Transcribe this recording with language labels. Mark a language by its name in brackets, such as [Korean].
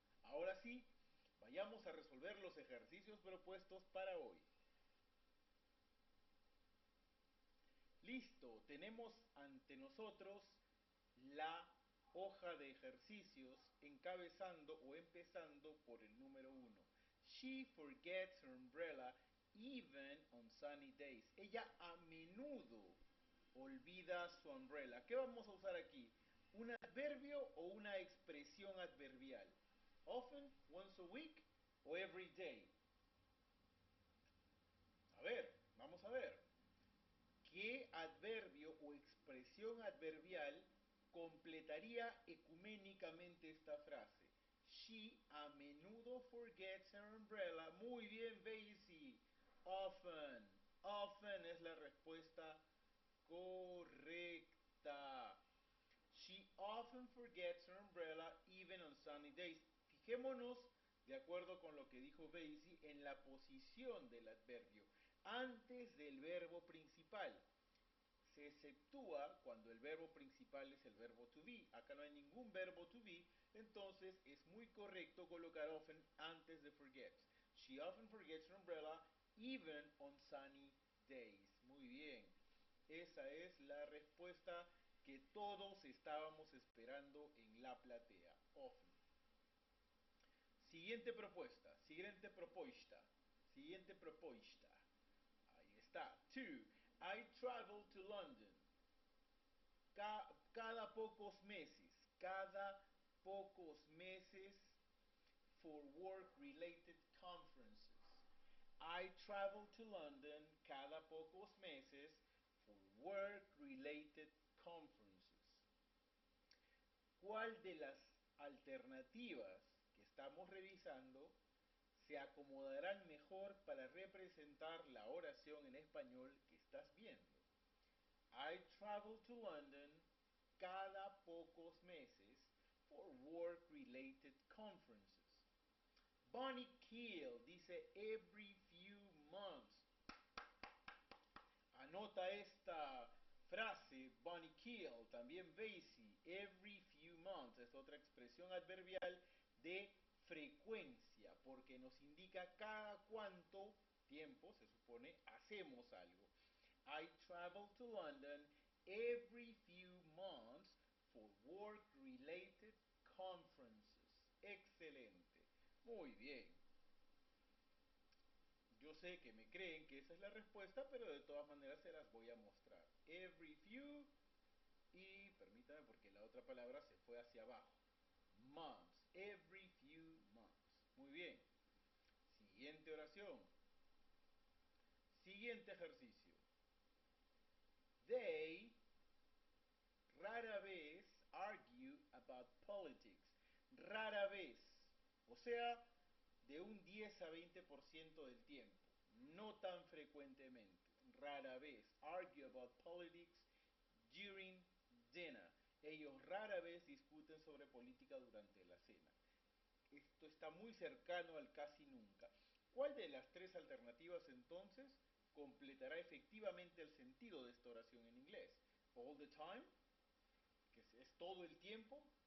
[Spanish] Ahora sí, vayamos a resolver los ejercicios propuestos para hoy. Listo, tenemos ante nosotros la hoja de ejercicios encabezando o empezando por el número 1. [English] She forgets her umbrella even on sunny days. [Spanish] Ella a menudo olvida su umbrella. ¿Qué vamos a usar aquí? ¿Un adverbio o una expresión adverbial? [English] Often, once a week [Spanish] o [English] every day. [Spanish] A ver, vamos a ver. ¿Qué adverbio o expresión adverbial completaría ecuménicamente esta frase? [English] She [Spanish] a menudo [English] forgets her umbrella. [Spanish] Muy bien, Daisy. Often. Often es la respuesta correcta. [English] She often forgets her umbrella even on sunny days. [Spanish] Fijémonos de acuerdo con lo que dijo Basie, en la posición del adverbio, antes del verbo principal. Se exceptúa cuando el verbo principal es el verbo to be. Acá no hay ningún verbo to be, entonces es muy correcto colocar often antes de forgets. [English] She often forgets her umbrella even on sunny days. [Spanish] Muy bien. Esa es la respuesta que todos estábamos esperando en la platea. Often. Siguiente propuesta. Siguiente propuesta. Siguiente propuesta. Ahí está. Two. [English] I travel to London. [Spanish] Cada pocos meses. Cada pocos meses [English] for work-related conferences. I travel to London [Spanish] cada pocos meses [English] for work-related conferences. [Spanish] ¿Cuál de las alternativas que estamos revisando se acomodarán mejor para representar la oración en español que estás viendo? [English] I travel to London [Spanish] cada pocos meses [English] for work-related conferences. [Spanish] Bonnie Keel dice [English] every few months. [Spanish] Anota esta frase, Bonnie Keel, también Basie, [English] every few months, [Spanish] es otra expresión adverbial de frecuencia, porque nos indica cada cuánto tiempo, se supone, hacemos algo. [English] I travel to London every few months for work-related conferences. [Spanish] Excelente. Muy bien. Yo sé que me creen que esa es la respuesta, pero de todas maneras se las voy a mostrar. [English] Every few [Spanish] y permítame porque la otra palabra se fue hacia abajo. Months. [English] Every few months. [Spanish] Muy bien. Siguiente oración. Siguiente ejercicio. [English] They [Spanish] rara vez [English] argue about politics. [Spanish] Rara vez. O sea, de un 10 a 20% del tiempo. No tan frecuentemente. Rara vez. [English] Argue about politics during dinner. [Spanish] Ellos rara vez discuten sobre política durante la cena. Esto está muy cercano al casi nunca. ¿Cuál de las tres alternativas entonces completará efectivamente el sentido de esta oración en inglés? [English] All the time, [Spanish] que es todo el tiempo.